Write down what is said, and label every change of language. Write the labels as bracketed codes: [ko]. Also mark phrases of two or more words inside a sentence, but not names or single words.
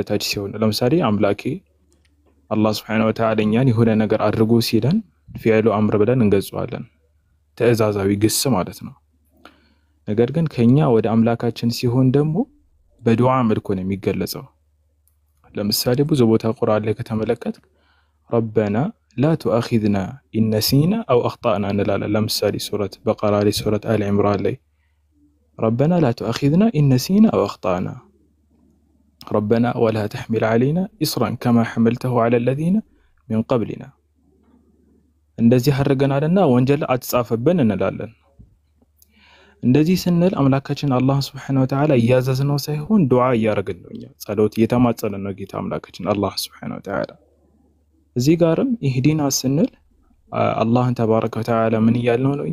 [am] ታች ሲሆን ለምሳሌ አምላኬ አላህ [ar] سبحانه وتعالى [am] እኛን የሆነ ነገር አድርጎ ሲለን [ar] فعل أمر [am] ብለን እንገልጸዋለን። ትዕዛዛዊ ግስ ማለት ነው። ነገር ግን ከኛ ወደ አምላካችን ሲሆን ደግሞ በዱዓ መልኩ ነው የሚገለጸው። ለምሳሌ ብዙ ቦታ ቁርአን ላይ ከተመለከት [ar] ربنا لا تؤاخذنا إن نسينا أو أخطأنا [am] እንላለን። ለምሳሌ [ar] سورة البقرة [am] ላይ [ar] سورة آل عمران [am] ላይ [ar] ربنا لا تؤاخذنا إن نسينا أو أخطأنا ربنا ولا تحمل علينا إصرا كما حملته على الذين من قبلنا [am] እንደዚህ አድርገናልና ወንጀል አትጻፈብን እንላለን። እንደዚህ ስንል አምላካችን አላህ [ar] سبحانه وتعالى [am] ያዘዝነው ሳይሆን ዱዓ ያረግን ነው። እኛ ጸሎት እየተማጸንን ነው ጌታ አምላካችን አላህ [ar] سبحانه وتعالى። [am] እዚህ ጋርም ኢህዲና ስንል አላህን [ar] تبارك وتعالى [am] ምን ያልነው ነው?